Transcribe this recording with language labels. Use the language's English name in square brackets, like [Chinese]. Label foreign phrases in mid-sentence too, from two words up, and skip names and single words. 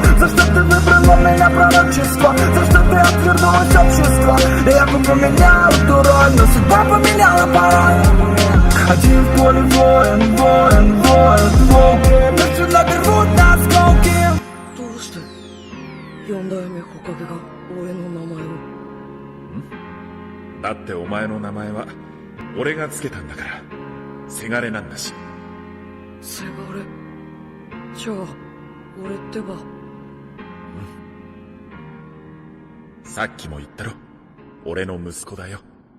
[Russian] За что ты выбрала меня пророчество? За что ты отвернулась общества? Я бы поменял эту роль, но судьба поменяла порой. Один в поле воин, воют волки. Медицина берут на осколки. [Japanese] どうして四代目火影が俺の名前を。だってお前の名前は俺がつけたんだから。せがれなんだし。せがれ。じゃあ俺ってば。さっきも言ったろ。俺の息子だよ。